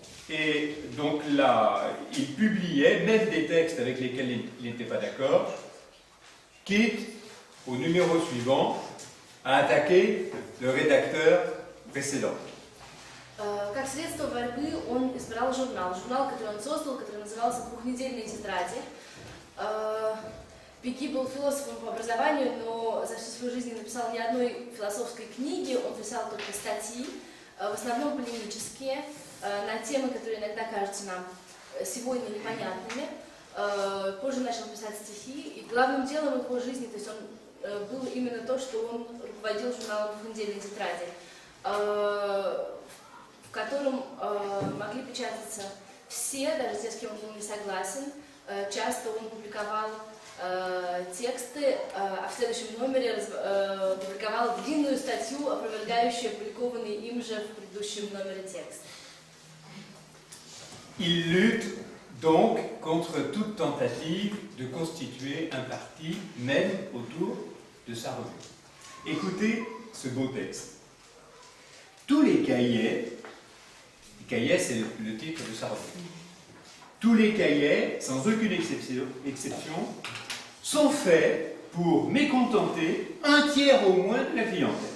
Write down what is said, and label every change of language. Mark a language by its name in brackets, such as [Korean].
[French] Et donc là, il publiait même des textes avec lesquels il n'était pas d'accord, quitte au numéro suivant à attaquer le rédacteur précédent. [Russian] Как средство борьбы он избрал журнал, который он создал, который назывался «Двухнедельные тетради». Péguy был философом по образованию, но за всю свою жизнь не написал ни одной философской книги, он писал только статьи, в основном полемические, на темы, которые иногда кажутся нам сегодня непонятными. Позже начал писать стихи, и главным делом его жизни, то есть он было именно то, что он руководил журналом «Двухнедельные тетради», в котором могли печататься все, даже те, с кем он был не согласен. Часто он публиковал тексты, а в следующем номере публиковал длинную статью, опровергающую опубликованный им же в предыдущем номере текст. [French] Il lutte donc contre toute tentative de constituer un parti, même autour de sa revue. Écoutez ce beau texte. Tous les cahiers c'est le titre de sa revue, tous les cahiers, sans aucune exception, sont faits pour mécontenter un tiers au moins de la clientèle.